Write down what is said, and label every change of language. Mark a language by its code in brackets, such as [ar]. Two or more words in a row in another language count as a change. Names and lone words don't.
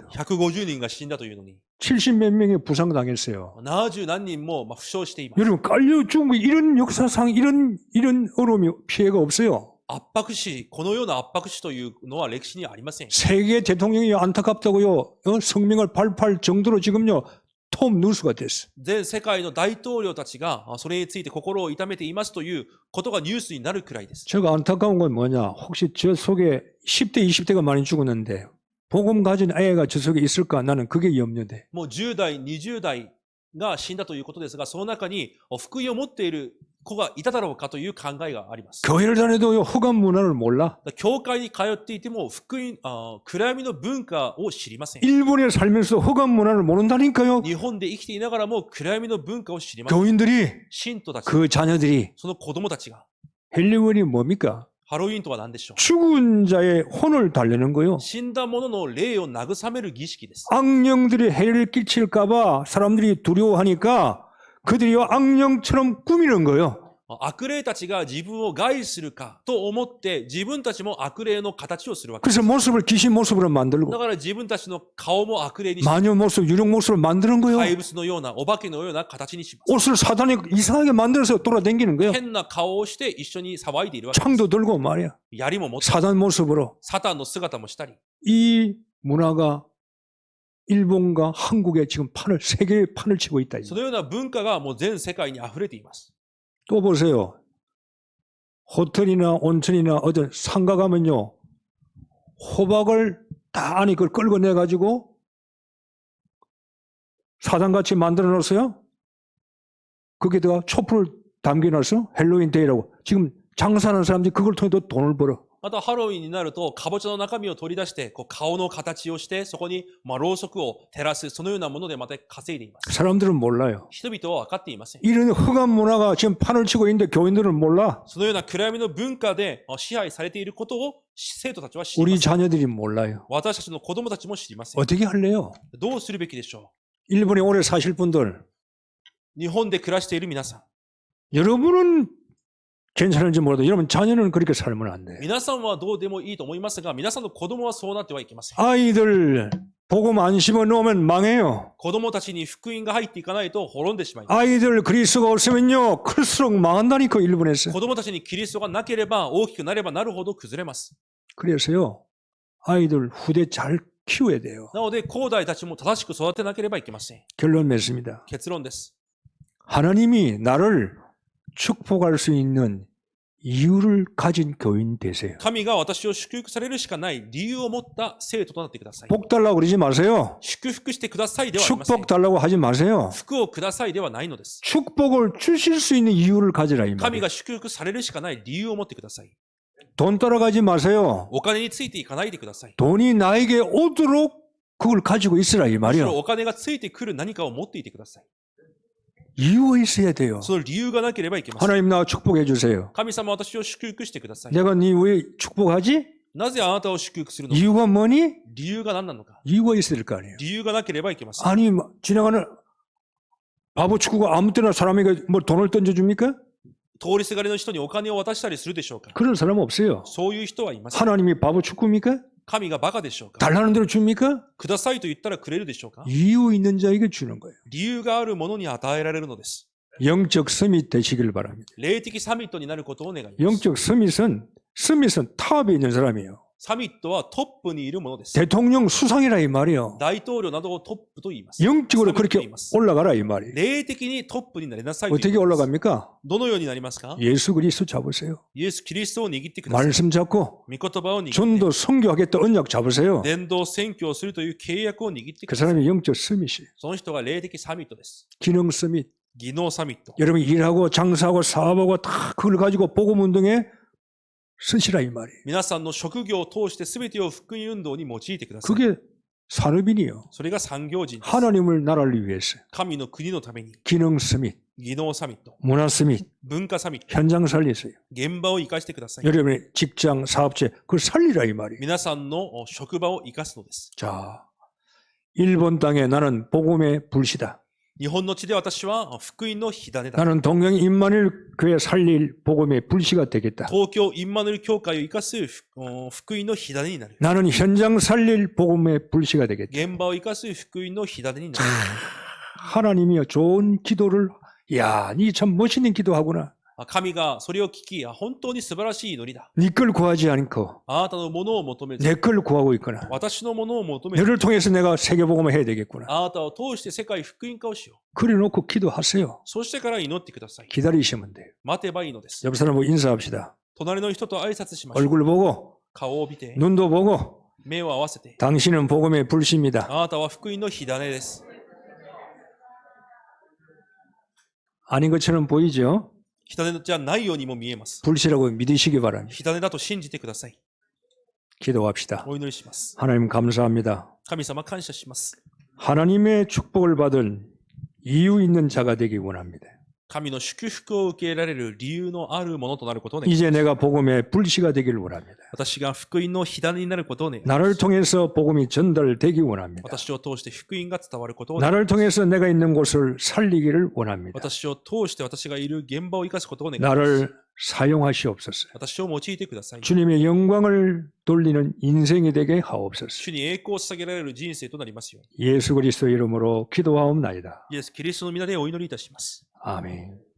[ja] 150 人が死んだというのに、 [ko] 70몇 명이 부상당했어요. [ja] 70 何人も負傷しています。 [ko] 여러분 깔려 죽은 거 이런 역사상 이런 어려움이 피해가 없어요. [ja] 圧迫死、このような圧迫死というのは歴史にはありません。 [ko] 세계 대통령이 안타깝다고요. 성명을 발표할 정도로 지금요. 톱 뉴스가 됐어. [ja] 全世界の大統領たちがそれについて心を痛めていますということがニュースになるくらいです。 [ko] 제가 안타까운 건 뭐냐. 혹시 저 속에 10대, 20대가 많이 죽었는데 복음 가진 애가 저 속에 있을까? 나는 그게 염려돼. [ja] もう10代、20代が死んだということですが、その中に福音を持っている子がいただろうかという考えがあります。 [ko] 교회를 다녀도 허감 문화를 몰라. [ja] 教会に通っていても暗闇の文化を知りません。 [ko] 일본에 살면서 허감 문화를 모른다니까요. [ja] 日本で生きていながらも暗闇の文化を知りません。 [ko] 교인들이 [ja] 信徒たち、 [ko] 그 자녀들이 [ja] その子供たちが、 [ko] 헬리원이 뭡니까? [ja] ハロウィンとは何でしょう。 [ko] 죽은 자의 혼을 달래는 거요. [ja] 死んだ者の霊を慰める儀式です。 [ko] 악령들이 해를 끼칠까봐 사람들이 두려워하니까 그들이 악령처럼 꾸미는 거요. [ja] 悪霊たちが自分を害するかと思って自分たちも悪霊の形をするわけです。 [ko] 그래서 모습을 귀신 모습으로 [ja] だ [ko] 만들고 [ja] から自分たちの顔も悪霊にし、 [ko] 마녀 모습, 유령 모습을 만드는 거요. [ja] 怪物のような、お化けのような形にします。 [ko] 옷을 사단이 이상하게 만들어서 돌아다니는 거요. [ja] 変な顔をして一緒に騒いでいるわけです。 [ko] 창도 들고 말이야. [ja] 槍も持って、 [ko] 사단 모습으로. [ja] サタンの姿もしたり、 [ko] 이 문화가 일본과 한국에 지금 세계에 판을 치고 있다. [ja] そのような文化がもう全世界に溢れています。 [ko] 또 보세요. 호텔이나 온천이나 어떤 상가 가면요. 호박을 다 안에 그걸 끌어내가지고 사단같이 만들어 놓았어요. 거기다가 촛불을 담겨놨어. 헬로윈 데이라고. 지금 장사하는 사람들이 그걸 통해서 돈을 벌어. [ja] またハロウィンになると、かぼちゃの中身を取り出して、顔の形をして、そこにろうそくを照らす、そのようなものでまた稼いでいます。 [ko] 사람들은 몰라요. [ja] 人々は分かっていません。 [ko] 이런 흑암 문화가 지금 판을 치고 있는데 교인들은 몰라. [ja] そのような暗闇の文化で支配されていることを生徒たちは知りま [ko] 우리 [ja] せん。 [ko] 자녀들이 몰라요. [ja] 私たちの子供たちも知りません。 [ko] 어떻게 할래요? [ja] どうするべきでしょ [ko] 일본에 오래 사실 분들. [ja] う。日本で暮らしている皆さん。 [ko] 여러분은 괜찮은지 몰라도 여러분 자녀는 그렇게 살면 안 돼. [ja] 皆さんはどうでもいいと思いますが、皆さんの子供はそうなってはいけません。 [ko] 아이들 복음 안 심어 놓으면 망해요. [ja] 子供たちに福音が入っていかないと滅んでしまいます。 [ko] 아이들 그리스도가 없으면요 클수록 망한다니까 일본에서. [ja] 子供たちにキリストがなければ大きくなればなるほど崩れます。 [ko] 그래서요 아이들 후대 잘 키워야 돼요. [ja] なので、後代たちも正しく育てなければいけません。 [ko] 결론 맺습니다. [ja] 結論です。 [ko] 하나님이 나를 축복할 수 있는 이유를 가진 교인 되세요. [ja] 神が私を祝福されるしかない理由を持った生徒となってください。 [ko] 복 달라고 그러지 마세요. [ja] 祝福してくださいではありません。 [ko] 축복 달라고 하지 마세요. [ja] 福をくださいではないのです。 [ko] 축복을 주실 수 있는 이유를 가지라 이 [ja] 神 [ko] 말이에요. [ja] が祝福されるしかない理由を持ってください。 [ko] 돈 따라가지 마세요. [ja] お金についていかないでください。 [ko] 돈이 나에게 오도록 그걸 가지고 있으라 이 [ja] むしろ [ko] 말이에요. [ja] お金がついてくる何かを持っていてください。 [ko] 이유가 있어야 돼요. [ja] その理由がなければいけません。 [ko] 하나님 나 축복해 주세요. [ja] 神様私を祝福してください。 [ko] 내가 네 왜 축복하지? [ja] なぜあなたを祝福するのか。 [ko] 이유가 뭐니? [ja] 理由が何なのか。 [ko] 이유가 있을 거 아니에요. [ja] 理由がなければいけません。 [ko] 아니 지나가는 바보 축구가 아무 때나 사람에게 뭐 돈을 던져줍니까? [ja] 通りすがりの人にお金を渡したりするでしょうか。 [ko] 그런 사람 없어요. [ja] そういう人はいません。 [ko] 하나님이 바보 축구입니까? [ja] 神がバカでしょうか。 [ko] 달라는 대로 줍니까? [ja] くださいと言ったらくれるでしょうか。 [ko] 이유 있는 자에게 주는 거예요. [ja] 理由があるものに与えられるのです。 [ko] 영적 서밋 되시길 바랍니다. [ja] 霊的サミットになることを願います。 [ko] 영적 서밋은 탑에 있는 사람이에요. [ja] サミットはトップにいるものです。 [ko] 대통령 수상이라 이 말이에요. [ja] 大統領などをトップと言います。 [ko] 영적으로 [ja] サミットと [ko] 그렇게 [ja] 言います。 [ko] 올라가라 이 말이에요. [ja] 霊的にトップになりなさいと言い [ko] 어떻게 [ja] ます。 [ko] 올라갑니까? [ja] どのようになりますか？ [ko] 예수 그리스도 잡으세요. [ja] イエス・キリストを握ってください。 [ko] 말씀 잡고 [ja] 御言葉を握って、 [ko] 전도 선교하겠다 언약 잡으세요. [ja] 伝道宣教をするという契約を握ってく [ko] 그 [ja] ださい。 [ko] 사람이 영적 서밋이에요. [ja] その人が霊的サミットです。 [ko] 기능 서밋. [ja] 技能サミット。 [ko] 여러분 일하고 장사하고 사업하고 다 그걸 가지고 복음 운동에 쓰시라 이 말이에요. [ja] 皆さんの職業を通して全てを福音運動に用いてください。 [ko] 그게 산업인이요. [ja] それが産業人です。 [ko] 하나님을 나라를 위해서 [ja] 神の国のために、 [ko] 기능 서밋, [ja] 技能サミット、 [ko] 문화 서밋, [ja] 文化サミット、 [ko] 현장 살리세요. [ja] 現場を生かしてください。 [ko] 여러분의 직장, 사업체 그걸 살리라 이 말이에요. [ja] 皆さんの職場を生かすのです。 [ko] 자, 일본 땅에 나는 복음의 불씨다. [ja] 日本の地で私は福音の火種だ。 [ko] 나는 동경 임마누엘 교회 살릴 복음의 불씨가 되겠다. [ja] 東京インマヌエル教会を生かす福音の火種になる。 [ko] 나는 현장 살릴 복음의 불씨가 되겠다. [ja] 現場を生かす福音の火種になる。 [ko] 하나님이요 좋은 기도를 야, 니 참 멋있는 기도하구나. [ja] 神がそれを聞き、本当に素晴らしい祈りだ。 [ko] 네 걸 구하지 않고 [ja] あなたのものを求めず、 [ko] 내 걸 구하고 있구나. [ja] 私のものを求めず、 [ko] 너를 통해서 내가 세계복음을 해야 되겠구나. [ja] あなたを通して世界福音化をしよう。 [ko] 그래놓고 기도하세요. [ja] そしてから祈ってください。 [ko] 기다리시면 돼요. [ja] 待てばいいのです。 [ko] 옆 사람하고 인사합시다. [ja] 隣の人と挨拶しましょう。 [ko] 얼굴 보고 [ja] 顔を見て、 [ko] 눈도 보고 [ja] 目を合わせて、 [ko] 당신은 복음의 불씨입니다. [ja] あなたは福音の火種です。 [ko] 아닌 것처럼 보이죠? [ja] 火種じゃないようにも見えます。 [ko] 불씨라고 믿으시기 바랍니다. [ja] 火種だと信じてください。 [ko] 기도합시다. [ja] お祈りします。 [ko] 하나님 감사합니다. [ja] 神様感謝します。 [ko] 하나님의 축복을 받은 이유 있는 자가 되기 원합니다. [ja] 神の祝福を受けられる理由のあるものとなることを願います。 [ko] 이제 내가 복음의 불씨가 되기를 원합니다. [ja] 私が福音の火種になることを願いま [ko] 나를 [ja] す。 [ko] 통해서 복음이 전달되기 원합니다. [ja] 私を通して福音が伝わることを願います。 [ko] 나를 통해서 내가 있는 곳을 살리기를 원합니다. [ja] 私を通して私がいる現場を生かすことを願います。 [ko] 나를 사용하시옵소서. [ja] 私を用いてください。 [ko] 주님의 영광을 돌리는 인생이 되게 하옵소서. [ja] 主に栄光を捧げられる人生となりますように。 [ko] 예수 그리스도 이름으로 기도하옵나이다. [ja] イエス・キリストの皆でお祈りいたします。 [ko] 아멘.